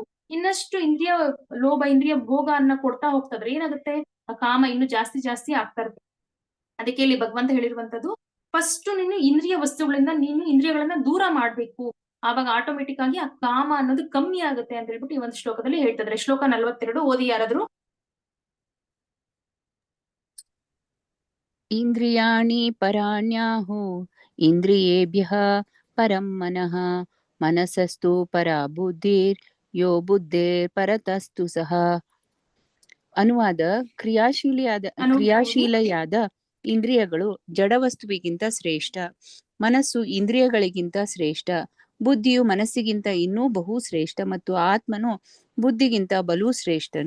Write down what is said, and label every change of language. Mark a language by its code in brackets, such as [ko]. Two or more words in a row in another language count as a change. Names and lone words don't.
[kn] ಇನ್ನಷ್ಟು ಇಂದ್ರಿಯ ಲೋಭ, ಇಂದ್ರಿಯ ಭೋಗ ಅನ್ನ ಕೊಡ್ತಾ ಹೋಗ್ತದ್ರೆ ಏನಾಗುತ್ತೆ, ಆ ಕಾಮ ಇನ್ನು ಜಾಸ್ತಿ ಆಗ್ತಾ ಇರುತ್ತೆ. ಅದಕ್ಕೆ ಇಲ್ಲಿ ಭಗವಂತ ಹೇಳಿರುವಂತದ್ದು, ಫಸ್ಟ್ ನೀನು ಇಂದ್ರಿಯ ವಸ್ತುಗಳಿಂದ ನೀನು ಇಂದ್ರಿಯಗಳನ್ನ ದೂರ ಮಾಡ್ಬೇಕು. ಆವಾಗ ಆಟೋಮೆಟಿಕ್ ಆಗಿ ಆ ಕಾಮ ಅನ್ನೋದು ಕಮ್ಮಿ ಆಗುತ್ತೆ ಅಂತ ಹೇಳ್ಬಿಟ್ಟು ಈ ಒಂದು ಶ್ಲೋಕದಲ್ಲಿ ಹೇಳ್ತಿದ್ರೆ. ಶ್ಲೋಕ 42 ಓದಿ ಯಾರಾದ್ರು. [sa] ಇಂದ್ರಿಯಾಣಿ ಪರಾಣ್ಯಾಹು ಇಂದ್ರಿಯೇಭ್ಯಃ ಪರಂ ಮನಃ ಮನಸಸ್ತು ಪರ ಬುದ್ಧಿರ್ ಯೋ ಬುದ್ಧಿರ್ ಪರತಸ್ತು ಸಹ. [kn] ಅನುವಾದ: ಕ್ರಿಯಾಶೀಲೆಯಾದ ಇಂದ್ರಿಯಗಳು ಜಡವಸ್ತುವಿಗಿಂತ ಶ್ರೇಷ್ಠ, ಮನಸ್ಸು ಇಂದ್ರಿಯಗಳಿಗಿಂತ ಶ್ರೇಷ್ಠ, ಬುದ್ಧಿಯು ಮನಸ್ಸಿಗಿಂತ ಇನ್ನೂ ಬಹು ಶ್ರೇಷ್ಠ ಮತ್ತು ಆತ್ಮನು ಬುದ್ಧಿಗಿಂತ ಬಲು ಶ್ರೇಷ್ಠನು.